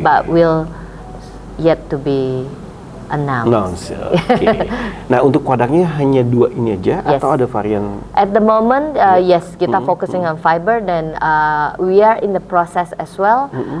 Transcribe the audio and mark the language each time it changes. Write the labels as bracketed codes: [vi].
[en] But will yet to be announced. [id] Oke. Nah, untuk produknya hanya 2 ini aja [en] Yes. [id] atau ada varian? [en] At the moment, yes, [id] kita [en] focusing on fiber, [id] dan [en] we are in the process as well.